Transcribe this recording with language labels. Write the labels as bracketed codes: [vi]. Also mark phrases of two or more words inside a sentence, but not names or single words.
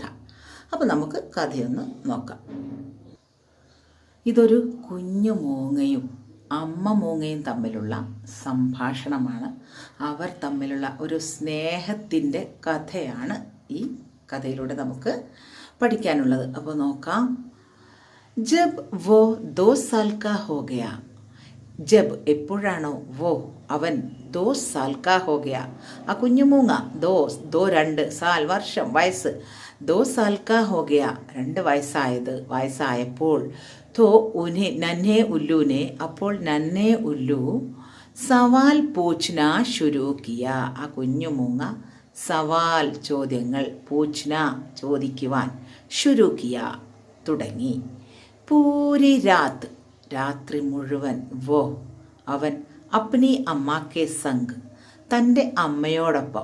[ml] അപ്പോൾ നമുക്ക് കഥയൊന്ന് നോക്കാം. ഇതൊരു കുഞ്ഞു മൂങ്ങയും അമ്മ മൂങ്ങയും തമ്മിലുള്ള സംഭാഷണമാണ്. അവർ തമ്മിലുള്ള ഒരു സ്നേഹത്തിൻ്റെ കഥയാണ് ഈ കഥയിലൂടെ നമുക്ക് പഠിക്കാനുള്ളത്. അപ്പോൾ നോക്കാം. [hi] जब वो 2 साल का हो गया, ജബ് എപ്പോഴാണോ, വോ അവൻ, 2 साल का हो गया [ml] ആ കുഞ്ഞു മൂങ്ങ, [hi] 2 സാൽ [ml] വർഷം, വയസ്സ്, [hi] 2 साल का हो गया 2 വയസ്സായപ്പോൾ, तो उन्हें നന്നേ ഉല്ലുവിനെ, അപ്പോൾ नन्हे उल्लू सवाल पूछना शुरू किया, [ml] ആ കുഞ്ഞു മൂങ്ങ സവാൽ ചോദ്യങ്ങൾ, പൂച്ഛന ചോദിക്കുവാൻ, [hi] शुरू किया തുടങ്ങി. पूरी रात [ml] രാത്രി മുഴുവൻ, [hi] വോ അവൻ, अपनी अम्मा के संग [ml] തൻ്റെ അമ്മയോടൊപ്പം,